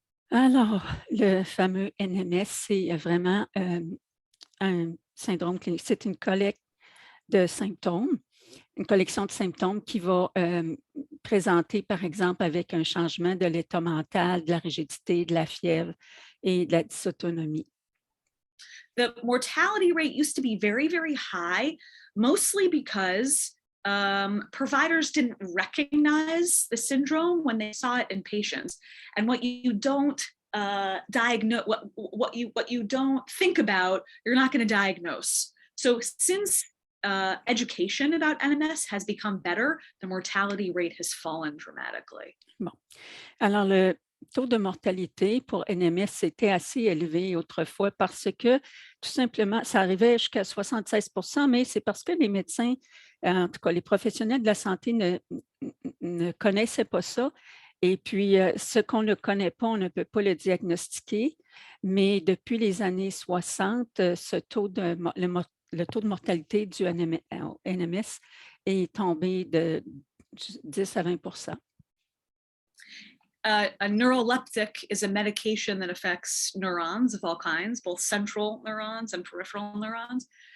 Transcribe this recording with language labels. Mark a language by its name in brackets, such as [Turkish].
[French] Alors, le fameux NMS, c'est vraiment un syndrome clinique. C'est une collecte de symptômes, une collection de symptômes qui va présenter, par exemple, avec un changement de l'état mental, de la rigidité, de la fièvre et de la dysautonomie. [English] The mortality rate used to be very, very high, mostly because providers didn't recognize the syndrome when they saw it in patients. And what you don't diagnose, what you don't think about, you're not going to diagnose. So since education about NMS has become better, the mortality rate has fallen dramatically. [French] Bon. Alors, le taux de mortalité pour NMS était assez élevé autrefois parce que, tout simplement, ça arrivait jusqu'à 76 %, mais c'est parce que les médecins, en tout cas les professionnels de la santé ne connaissaient pas ça. Et puis, ce qu'on ne connaît pas, on ne peut pas le diagnostiquer. Mais depuis les années 60, le taux de mortalité du NMS est tombé de 10 à 20 %. [English] A neuroleptic is a medication that affects neurons of all kinds, both central neurons and peripheral neurons.